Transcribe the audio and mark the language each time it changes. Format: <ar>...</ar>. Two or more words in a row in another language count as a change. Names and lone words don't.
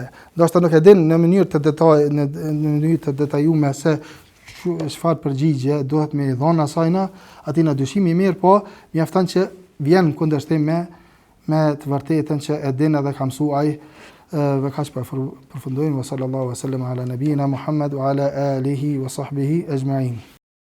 <sq>Ndoshta nuk e din në mënyrë të detajuar se çfarë përgjigje duhet me i dhënë asajna, aty në dyshim i mirë, po mjafton që vjen kundërshtim me të vërtetën që e din edhe ka mësuar ai. Ve kaq përfundojmë,</sq> <ar>صلى الله عليه وسلم على نبينا محمد وعلى آله وصحبه أجمعين.</ar>